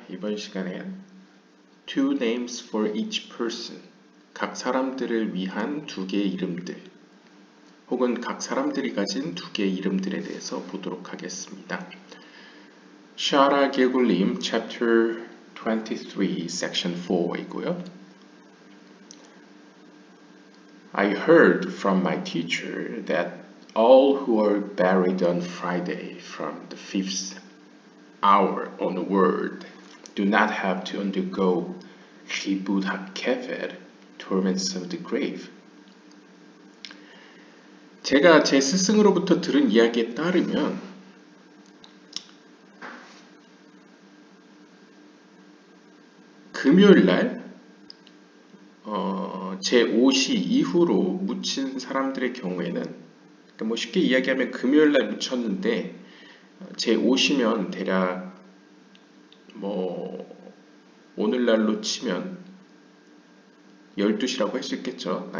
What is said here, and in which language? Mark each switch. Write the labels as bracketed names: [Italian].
[Korean] 이번 시간엔 [English] two names for each person, [Korean] 각 사람들을 위한 두 개의 이름들, 혹은 각 사람들이 가진 두 개의 이름들에 대해서 보도록 하겠습니다. 샤라 게굴림 [English] chapter 23, section 4 [Korean] 이고요. [English] I heard from my teacher that all who are buried on Friday from the 5th hour onward do not have to undergo chibud hakever, torments of the grave. [Korean] 제가 제 스승으로부터 들은 이야기에 따르면 금요일날 제5시 이후로 묻힌 사람들의 경우에는, 그러니까 뭐 쉽게 이야기하면 금요일날 묻혔는데 제5시면 대략 뭐 오늘날로 치면 12시라고 할 수 있겠죠.